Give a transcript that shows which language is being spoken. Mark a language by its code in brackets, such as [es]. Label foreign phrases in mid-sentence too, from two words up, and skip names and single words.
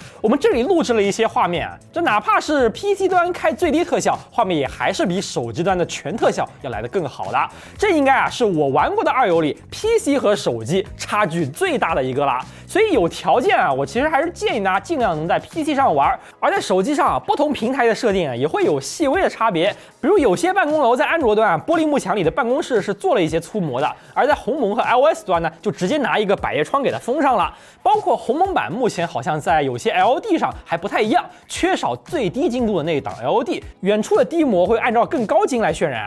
[zh] 我們這裡錄製了一些畫面啊，這哪怕是 PC 端開最低特效，畫面也還是比手機端的全特效要來得更好的。這應該啊是我玩過的二游裡 PC 和手機差距最大的一個啦，所以有條件啊，我其實還是建議大家盡量能在 PC 上玩，而在手機上啊，不同平台的設定啊也會有細微的差別。比如有些辦公樓在安卓端啊，玻璃幕牆裡的辦公室是做了一些粗模的，而在鴻蒙和 iOS 端呢，就直接拿一個百葉窗給它封上了。包括鴻蒙版目前好像在有些 LED 上還不太一樣，缺少最低精度的那一檔 LED， 遠處的低模會按照更高精來渲染。